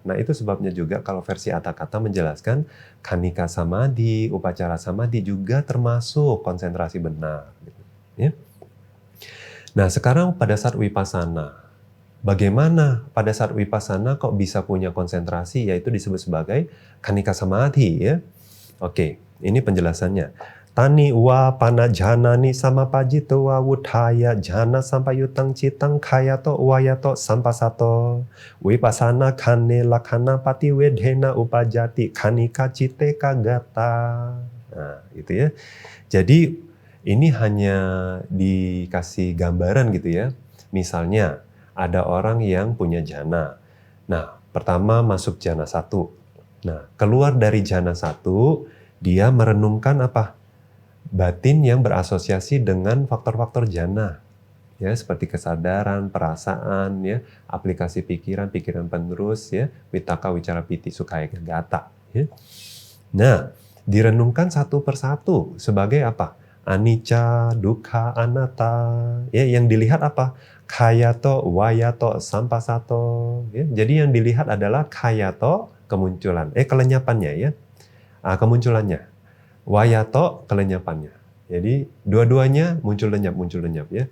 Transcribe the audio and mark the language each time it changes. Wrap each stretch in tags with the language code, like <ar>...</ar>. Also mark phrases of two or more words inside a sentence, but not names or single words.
<id>Nah itu sebabnya juga kalau versi Atthakatha menjelaskan Khanika Samadhi, upacara samadhi juga termasuk konsentrasi benar. Ya. Nah sekarang pada saat vipassana, bagaimana pada saat vipassana kok bisa punya konsentrasi, yaitu disebut sebagai Khanika Samadhi ya. Oke, ini penjelasannya.</id> <pi>Tani wa pana janani samapajito wa wuthaya jana sampayutang citang kayato wayato sampasato vipassana khane lakhana pati wedhena upajati khanika citeka gata.</pi> <id>Nah, gitu ya. Jadi ini hanya dikasih gambaran gitu ya. Misalnya ada orang yang punya jana. Nah, pertama masuk jana 1. Nah, keluar dari jana 1, dia merenungkan apa? Batin yang berasosiasi dengan faktor-faktor jana. Ya, seperti kesadaran, perasaan, ya, aplikasi pikiran penerus, ya,</id> <pi>vitaka, wicara, piti, sukaya, gata.</pi> <id>Ya. Nah, direnungkan satu persatu sebagai apa?</id> <pi>Anicca, dukkha, anatta.</pi> <id>Ya, yang dilihat apa?</id> <pi>Khayato, wayato, sampasato.</pi> <id>Ya, jadi yang dilihat adalah khayato, kemunculan. Kelenyapannya ya. Kemunculannya. Wayato, kelenyapannya. Jadi dua-duanya muncul lenyap ya.</id>